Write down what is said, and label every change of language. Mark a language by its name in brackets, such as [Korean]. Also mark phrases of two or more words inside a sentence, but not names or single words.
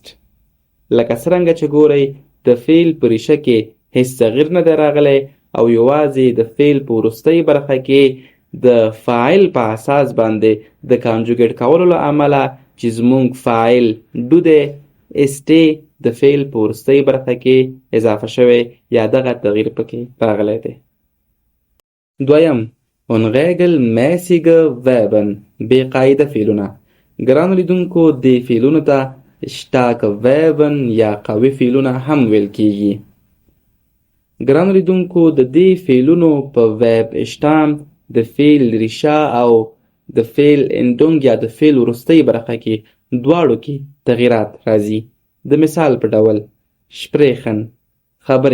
[Pashto] لکه څرنګه چې ګورئ د فعل په ریشه کې هیڅ تغییر نه دی راغلی او یوازې د فعل په وروستۍ برخه کې د فاعل په اساس باندې د کانجوګیټ کولو له امله چې زمونږ فاعل ډو دی استې د فعل په وروستۍ برخه کې اضافه شوی یا دغه تغییر پکې راغلی دی. [German] دویم unregelmäßige verben، [Pashto] بې قاعده فعلونه. ګرانو لیدونکو دې فعلونو ته [German] starke verben [Pashto] یا قوي فعلونه هم ویل کیږي. ګرانو لیدونکو د دې فعلونو په verb اشتام د فعل ریشه او د فعل اندونګ یا د فعل وروستۍ برخه کې دواړو کې تغییرات راځي. د مثال په ډول sprechen، خبرې کول.